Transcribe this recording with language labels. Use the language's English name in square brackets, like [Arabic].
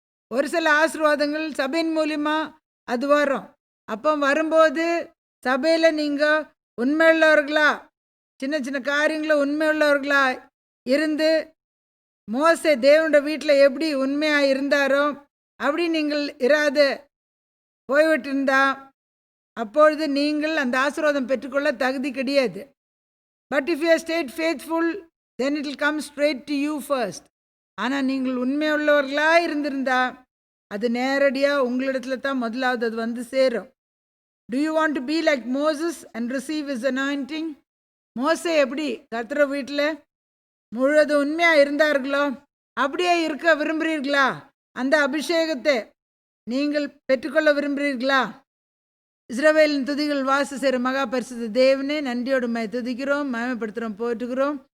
[Tamil] ஒரு சில ஆசீர்வாதங்கள் சபையின் மூலியமாக அது வரும். அப்போ வரும்போது சபையில் நீங்கள் உண்மையுள்ளவர்களா, சின்ன சின்ன காரியங்களில் உண்மையுள்ளவர்களா இருந்து மோசே தேவனுடைய வீட்டில் எப்படி உண்மையாக இருந்தாரோ அப்படி நீங்கள் இராது போய்விட்டிருந்தா அப்பொழுது நீங்கள் அந்த ஆசீர்வாதம் பெற்றுக்கொள்ள தகுதி கிடையாது. [English] But if you are stayed faithful, then it will come straight to you first. [Tamil] ஆனால் நீங்கள் உண்மையுள்ளவர்களாக இருந்திருந்தா அது நேரடியாக உங்களிடத்துல தான் முதலாவது அது வந்து சேரும். [English] Do you want to be like Moses and receive his anointing? [Tamil] மோசே எப்படி கர்த்தர் வீட்டில் முழுவதும் உண்மையாக இருந்தார்களோ அப்படியே இருக்க விரும்புகிறீர்களா? அந்த அபிஷேகத்தை நீங்கள் பெற்றுக்கொள்ள விரும்புகிறீர்களா? இஸ்ரவேலின் துதிகள் வாச செய்கிற மகா பரிசுத்த தேவனே, நன்றியோடு துதிக்கிறோம், மகிமைப்படுத்துகிறோம், போற்றுகிறோம்.